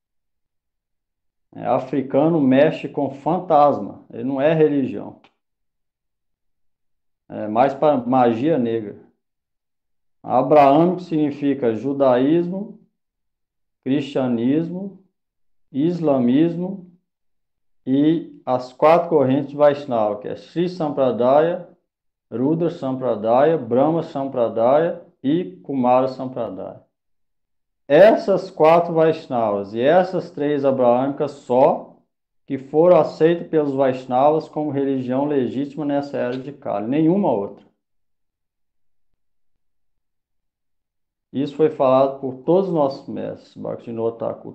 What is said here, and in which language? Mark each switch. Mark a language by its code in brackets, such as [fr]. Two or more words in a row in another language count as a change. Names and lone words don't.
[pt] Africano mexe com fantasma, ele não é religião. É mais para magia negra. Abraão significa judaísmo, cristianismo, islamismo e as 4 correntes de Vaishnava, que é Sri Sampradaya, Rudra Sampradaya, Brahma Sampradaya e Kumara Sampradaya. Essas 4 Vaishnavas e essas 3 abraâmicas só que foram aceitas pelos Vaishnavas como religião legítima nessa era de Kali, nenhuma outra. Isso foi falado por todos os nossos mestres, Bhaktivinoda Thakur.